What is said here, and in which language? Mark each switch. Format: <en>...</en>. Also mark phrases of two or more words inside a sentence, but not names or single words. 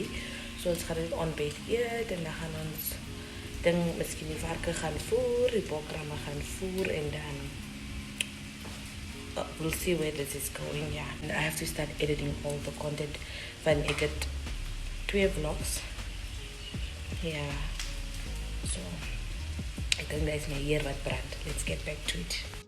<af>So ons gaan dit ontbyt eet en dan gaan ons ding miskien die varke gaan voer, die bokramme gaan voer en dan</af> <en>we'll see where this is going. Yeah, and I have to start editing all the content</en> <af>van ek het 2 vlogs.</af> <en>Yeah.</en> <af>So ek dink dat is my hier wat brand.</af> <en>Let's get back to it.</en>